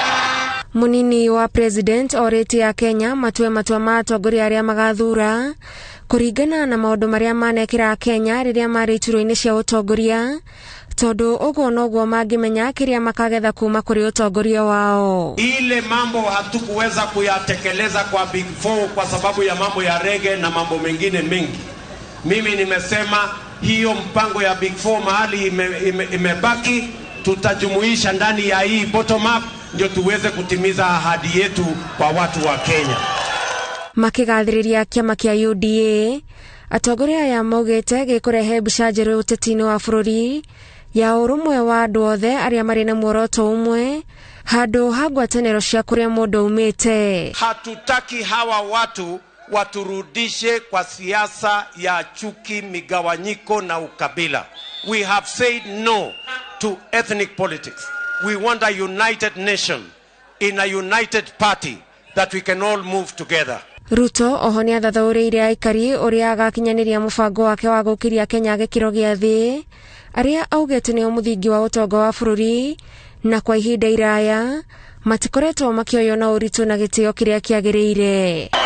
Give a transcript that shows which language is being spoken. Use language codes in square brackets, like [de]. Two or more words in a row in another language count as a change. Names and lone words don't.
[ki] Munini wa President orĩtie ya Kenya matue matua ma atongoria arĩa magathura kuringana na maundu maria manekira Kenya riria mari iturwa-ini cia utongoria, tondu uguo noguo mangimenya kiria makagetha kuma kuri utongoria wao. [sw] Ile mambo hatukuweza kuyatekeleza kwa Big Four kwa sababu ya mambo ya rege na mambo mengine mengi. Mimi nimesema hiyo mpango ya Big Four mahali imebaki, tutajumuisha ndani ya hii [en] bottom up [sw] ndio tuweze kutimiza ahadi yetu kwa watu wa Kenya. [ki] Makigathiriria kiama kia UDA, atongoria ya maugite gikurehe mbicanjirũ ũteti-inĩ wa bũrũri ya ũrũmwe wa andũ othe arĩa marĩ na muoroto umwe handũ ha ngwatanĩro cia kũrĩa mũndũ umĩte. [sw] Hatutaki hawa watu waturudishe kwa siasa ya chuki, migawanyiko na ukabila. [en] We have said no to ethnic politics. We want a united nation in a united party that we can all move together. [ki] Ruto oho ni athathaũrĩire aikari ũrĩa agakinyaniria mũbango wake wa gũkiria Kenya gĩkĩro gĩa thĩ, arĩa augĩte nĩo mũthingi wa ũtonga wa bũrũri na kwa ihinda iraya matikoretwo makĩoywo na ũritũ na gĩtĩo kĩrĩa kĩagĩrĩire.